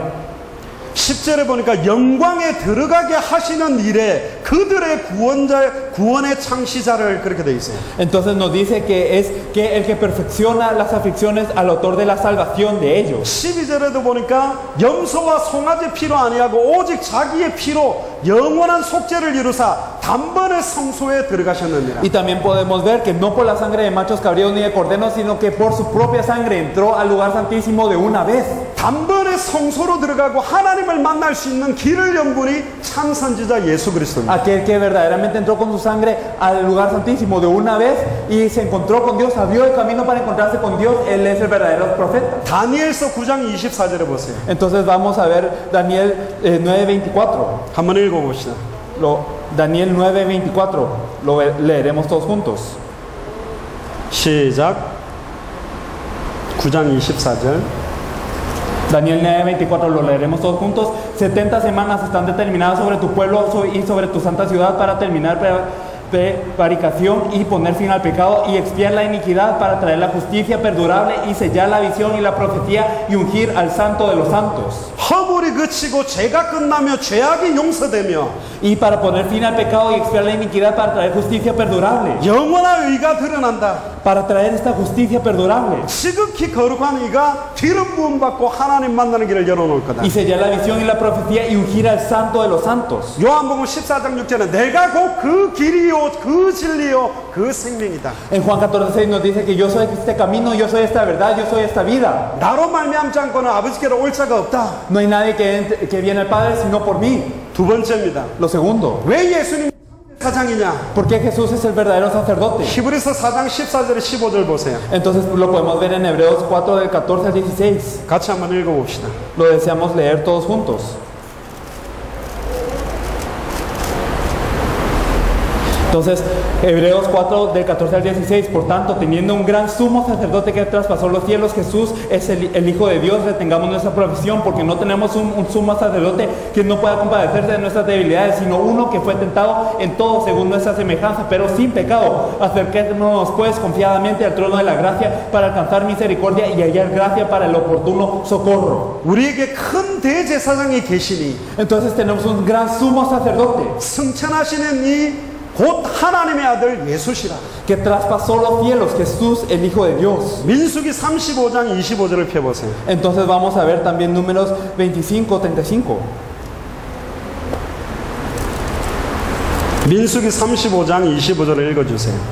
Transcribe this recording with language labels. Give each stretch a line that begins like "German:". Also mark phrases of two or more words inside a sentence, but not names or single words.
Korean: 10절에 보니까 영광에 들어가게 하시는 일에 그들의 구원의 창시자를 그렇게 돼 있어요.
Spanish: Entonces nos dice que es que el que perfecciona las aflicciones al autor de la salvación de ellos.
Korean: 12절에도 보니까 염소와 송아지 피로 아니하고 오직 자기의 피로 영원한 속죄를 이루사 단번에 성소에 들어가셨느니라.
Spanish: Y también podemos ver que no por la sangre de machos cabríos ni de corderos, sino que por su propia sangre entró al lugar santísimo de una vez.
Korean: 단번에 성소로 들어가고 하나님을 만날 수 있는 길을 연 분이 참 선지자 예수 그리스도입니다.
Spanish: Aquel que verdaderamente entró con su sangre al lugar santísimo de una vez y se encontró con Dios, abrió el camino para encontrarse con Dios, Él es el verdadero profeta.
Korean: 다니엘서 9장 24절에 보세요.
Spanish: Entonces vamos a ver Daniel 9:24.
Korean: 한번 읽어봅시다.
Spanish: Daniel 9:24. Lo leeremos todos juntos.
Korean: 시작. 9장 24절.
Spanish: Daniel 9:24 lo leeremos todos juntos. 70 semanas están determinadas sobre tu pueblo y sobre tu santa ciudad para terminar prevaricación y poner fin al pecado y expiar la iniquidad, para traer la justicia perdurable y sellar la visión y la profecía y ungir al santo de los santos.
Korean: 허물이 그치고 죄가 끝나며 죄악이 용서되며
Spanish: Y para poner fin al pecado y expiar la iniquidad, para traer justicia perdurable.
Korean: 영원한 의가 드러난다.
Spanish: Para traer esta justicia perdurable.
Korean: 지극히 거룩한 의가 기름 부음 받고 하나님 만나는 길을 열어놓을 거다.
Spanish: Y sellar la visión y la profecía y ungir al santo de los santos.
Korean: 요한복음 14장 6절에 내가 곧 그 길이요 그 진리요 그 생명이다.
Spanish: En Juan 14:6 nos dice que yo soy este camino, yo soy esta verdad, yo soy esta vida.
Korean: 나로 말미암지 않고는 아버지께로 올 자가 없다.
Spanish: No hay nadie que viene al Padre sino por mí.
Korean: 두 번째입니다.
Spanish: Lo segundo,
Korean: 왜 예수님이 사장이냐?
Spanish: ¿por qué Jesús es el verdadero sacerdote?
Korean: 히브리서 4장 14절에 15절 보세요.
Spanish: Entonces lo podemos ver en Hebreos 4 del 14 al 16.
Korean: 같이 한번 읽어봅시다.
Spanish: Lo deseamos leer todos juntos. Entonces, Hebreos 4 del 14 al 16, por tanto, teniendo un gran sumo sacerdote que traspasó los cielos, Jesús es el Hijo de Dios, retengamos nuestra profesión, porque no tenemos un sumo sacerdote que no pueda compadecerse de nuestras debilidades, sino uno que fue tentado en todo según nuestra semejanza, pero sin pecado. Acerquémonos pues confiadamente al trono de la gracia para alcanzar misericordia y hallar gracia para el oportuno socorro.
Korean: 우리에게 큰 대제사장이 계시니
Spanish: Entonces tenemos un gran sumo sacerdote
Korean: 승천하시는 이 곧 하나님의 아들 예수시라.
Spanish: que traspasó los cielos, Jesús el Hijo de Dios.
Korean: 민수기 35장 25절을 펴보세요.
Spanish: Entonces vamos a ver también números 25, 35.
Korean: 민수기 35장 25절을 읽어주세요.